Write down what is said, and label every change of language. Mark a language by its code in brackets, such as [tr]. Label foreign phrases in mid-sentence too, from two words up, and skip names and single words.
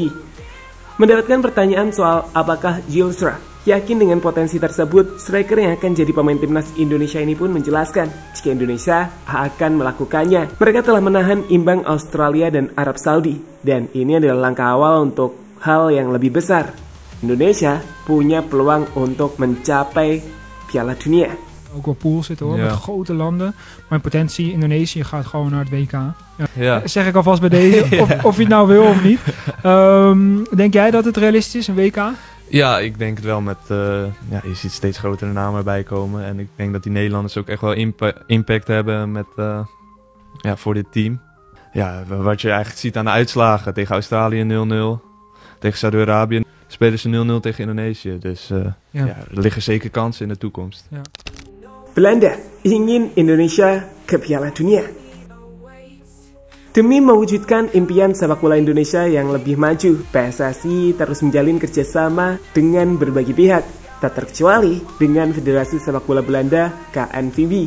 [id] Mendapatkan pertanyaan soal apakah Yulsra yakin dengan potensi tersebut, striker yang akan jadi pemain timnas Indonesia ini pun menjelaskan jika Indonesia akan melakukannya. Mereka telah menahan imbang Australia dan Arab Saudi, dan ini adalah langkah awal untuk hal yang lebih besar. Indonesia punya peluang untuk mencapai Piala Dunia. [nl] Ook wel pool zitten hoor, met grote landen. Maar in potentie, Indonesië gaat gewoon naar het WK. Ja. Zeg ik alvast bij deze, of je het nou wil of niet. Denk jij dat het realistisch is, een WK? Ja, ik denk het wel met... je ziet steeds grotere namen erbij komen. En ik denk dat die Nederlanders ook echt wel impact hebben met, voor dit team. Ja, wat je eigenlijk ziet aan de uitslagen. Tegen Australië 0-0. Tegen Saudi-Arabië spelen ze 0-0 tegen Indonesië. Dus er liggen zeker kansen in de toekomst. Ja. [id] Belanda ingin Indonesia ke Piala Dunia. Demi mewujudkan impian sepak bola Indonesia yang lebih maju, PSSI terus menjalin kerjasama dengan berbagai pihak, tak terkecuali dengan Federasi Sepak Bola Belanda KNVB.